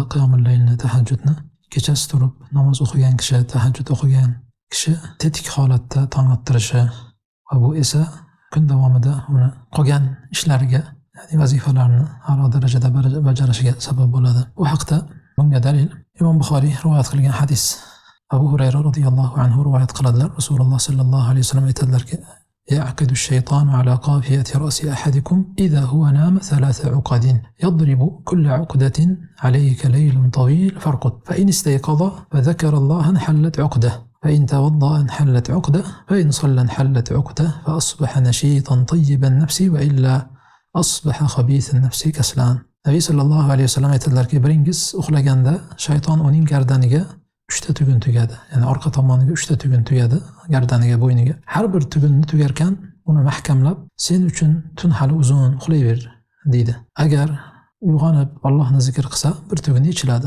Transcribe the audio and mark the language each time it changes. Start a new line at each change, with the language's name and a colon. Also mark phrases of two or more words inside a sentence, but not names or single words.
Uzbek: Qiyomul laylni, tahajjudni kechasi turib namoz o'qigan kishi, tahajjud o'qigan kishi tetik holatda tong ottirishi va bu esa kun davomida uni qolgan ishlariga, ya'ni vazifalarni a'lo darajada bajarishiga sabab bo'ladi. Bu haqda bunga dalil Imom Buxoriy rivoyat qilgan hadis. Abu Hurayra
Arabic: رضي الله عنه
Uzbek: rivoyat qiladilar.
Arabic: Rasululloh صلى الله عليه وسلم aytadilarki: "يعقد الشيطان على قافية رأس أحدكم إذا هو نام ثلاث عقد يضرب كل عقدة عليك ليل طويل فارقد فإن استيقظ فذكر الله انحلت عقدة فإن توضأ انحلت عقدة فإن صلى انحلت عقدة فأصبح نشيطا طيب النفس وإلا أصبح خبيث النفس كسلان."
Uzbek: Nabiy
Arabic: صلى الله عليه وسلم
Uzbek: aytadilarki, biringiz uxlaganda shayton uning gardaniga 3 ta tugun tugadi. Ya'ni orqa tomoniga 3 ta tugun tugadi, gardaniga, bo'yniga. Har bir tugunni tugarkan uni mahkamlab, sen uchun tun hali uzun, uxlayver deydi. Agar uyg'onib Allohni zikr qilsa, bir tuguni ichiladi.